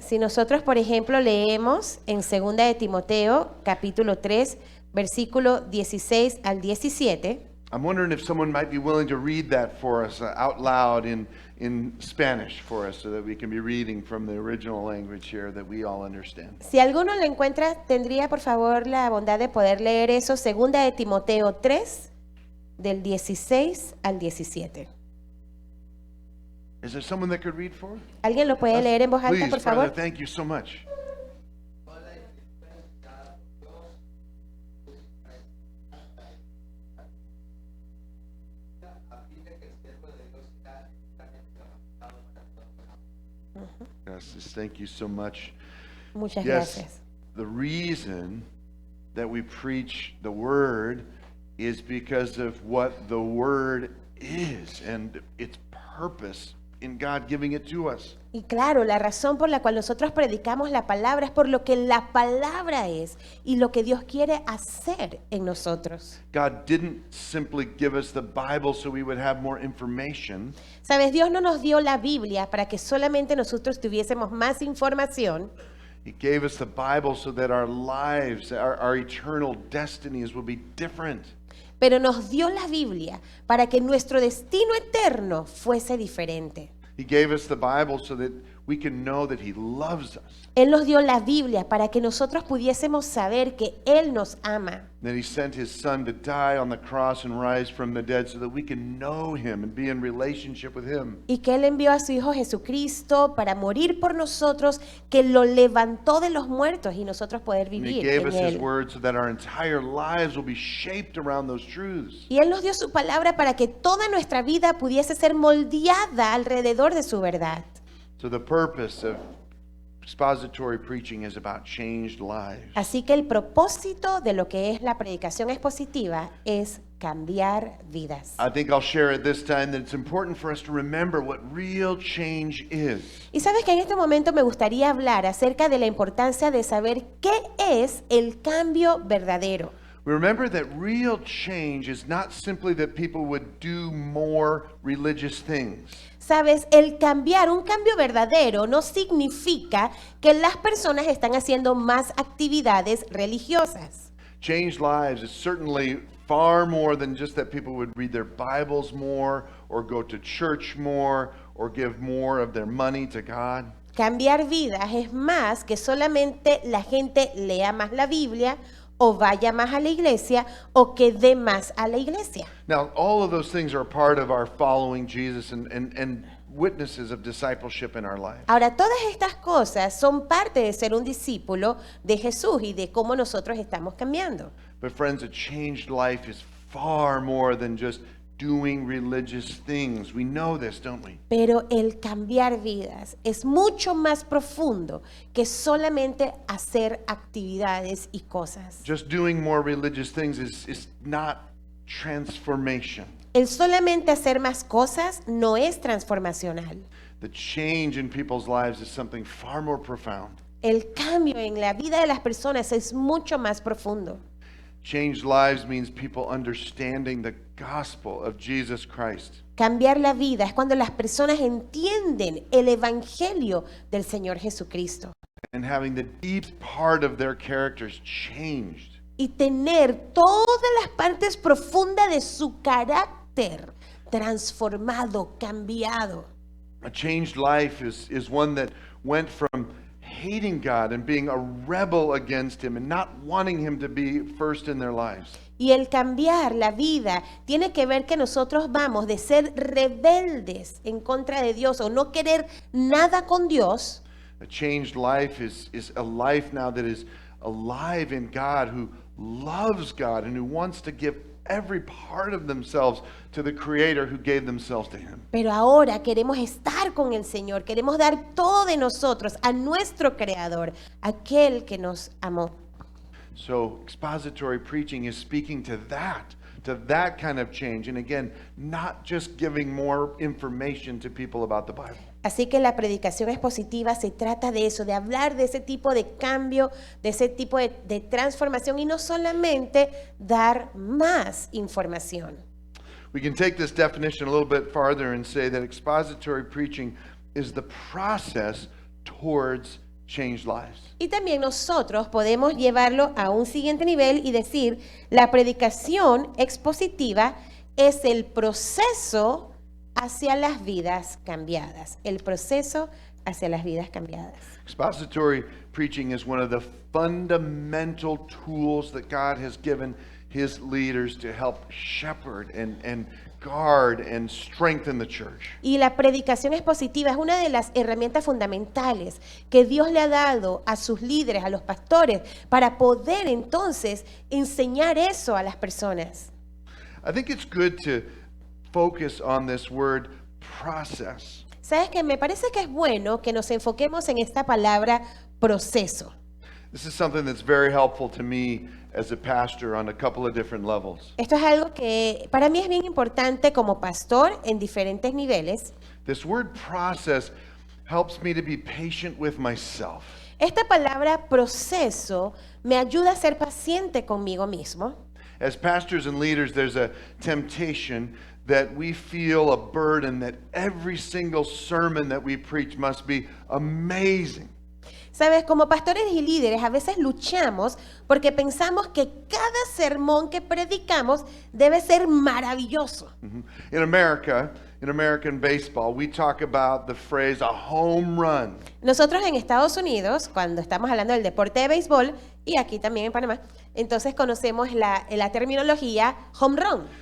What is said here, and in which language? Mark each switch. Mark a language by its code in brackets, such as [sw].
[es] Si nosotros, por ejemplo, leemos en 2 de Timoteo, capítulo 3, versículo 16 al 17, [en] I'm wondering if someone might be willing to read that for us out loud in Spanish for us so that we can be reading from the original language here that we all understand. [es] si alguno lo encuentra, tendría por favor la bondad de poder leer eso, 2 de Timoteo 3, del 16 al 17. [en] Is there someone that could read for us? [es] ¿Alguien lo puede leer en voz alta, [en] Please, [es] por [en] brother, [es] favor? [en] thank you so much. Yes, just thank you so much. [es] Muchas [en] Yes, [es] gracias. [en] the reason that we preach the word is because of what the word is and its purpose in God giving it to us. [es] Y claro, la razón por la cual nosotros predicamos la palabra es por lo que la palabra es y lo que Dios quiere hacer en nosotros. [en] God didn't simply give us the Bible so we would have more information. [es] Sabes, Dios no nos dio la Biblia para que solamente nosotros tuviésemos más información. [en] He gave us the Bible so that our lives, our eternal destinies will be different. [es] Pero nos dio la Biblia para que nuestro destino eterno fuese diferente. [en] He gave us the Bible so that we can know that He loves us, [es] Él nos dio la Biblia para que nosotros pudiésemos saber que Él nos ama. [en] that He sent His Son to die on the cross and rise from the dead so that we can know Him and be in relationship with Him. [es] Y que Él envió a su Hijo Jesucristo para morir por nosotros, que lo levantó de los muertos y nosotros poder [en] And He [es] vivir [en] gave [es] en [en] us His [es] Él. [en] Word so that our entire lives will be shaped around those truths. [es] Y Él nos dio su palabra para que toda nuestra vida pudiese ser moldeada alrededor de su verdad. [en] So the purpose of expository preaching is about changed lives. [es] Así que el propósito de lo que es la predicación expositiva es cambiar vidas. [en] I think I'll share at this time that it's important for us to remember what real change is. [es] Y sabes que en este momento me gustaría hablar acerca de la importancia de saber qué es el cambio verdadero. [en] Remember that real change is not simply that people would do more religious things. [es] Sabes, el cambiar, un cambio verdadero no significa que las personas están haciendo más actividades religiosas. [en] Changed lives is certainly far more than just that people would read their Bibles more or go to church more or give more of their money to God. [es] Cambiar vidas es más que solamente la gente lea más la Biblia o vaya más a la iglesia o que dé más a la iglesia. [en] Now, all of those things are a part of our following Jesus and witnesses of discipleship in our lives. [es] Ahora, todas estas cosas son parte de ser un discípulo de Jesús y de cómo nosotros estamos cambiando. [en] But friends, a changed life is far more than just doing religious things. We know this, don't we? [es] Pero el cambiar vidas es mucho más profundo que solamente hacer actividades y cosas. [en] Just doing more religious things is not transformation. [es] El solamente hacer más cosas no es transformacional. [en] The change in people's lives is something far more profound. [es] El cambio en la vida de las personas es mucho más profundo. [en] Changed lives means people understanding the gospel of Jesus Christ. [es] Cambiar la vida es cuando las personas entienden el evangelio del Señor Jesucristo [en] And having the deep part of their characters changed. [es] y tener todas las partes profundas de su carácter transformado, cambiado. [en] A changed life is one that went from hating God and being a rebel against Him and not wanting Him to be first in their lives. [es] Y el cambiar la vida tiene que ver que nosotros vamos de ser rebeldes en contra de Dios o no querer nada con Dios. [en] A changed life is a life now that is alive in God, who loves God and who wants to give every part of themselves to the Creator who gave themselves to Him. [es] Pero ahora queremos estar con el Señor, queremos dar todo de nosotros a nuestro Creador, aquel que nos amó. [en] So expository preaching is speaking to that kind of change. And again, not just giving more information to people about the Bible. [es] Así que la predicación expositiva se trata de eso, de hablar de ese tipo de cambio, de ese tipo de transformación y no solamente dar más información. [en] We can take this definition a little bit farther and say that expository preaching is the process towards changed lives. [es] Y también nosotros podemos llevarlo a un siguiente nivel y decir, la predicación expositiva es el proceso hacia las vidas cambiadas. El proceso hacia las vidas cambiadas. [en] Expository preaching is one of the fundamental tools that God has given His leaders to help shepherd and guard and strengthen the church. [es] Y la predicación expositiva es una de las herramientas fundamentales que Dios le ha dado a sus líderes, a los pastores, para poder entonces enseñar eso a las personas. [en] I think it's good to focus on this word process. [es] ¿Sabes qué? Me parece que es bueno que nos enfoquemos en esta palabra proceso. [en] This is something that's very helpful to me as a pastor on a couple of different levels. [es] Esto es algo que para mí es bien importante como pastor en diferentes niveles. [en] This word process helps me to be patient with myself. [es] Esta palabra proceso me ayuda a ser paciente conmigo mismo. [en] As pastors and leaders, there's a temptation that we feel a burden that every single sermon that we preach must be amazing. [es] Sabes, como pastores y líderes a veces luchamos porque pensamos que cada sermón que predicamos debe ser maravilloso. [en] In America, in American baseball, we talk about the phrase a home run. [es] Nosotros en Estados Unidos, cuando estamos hablando del deporte de béisbol, y aquí también en Panamá, entonces conocemos la terminología home run.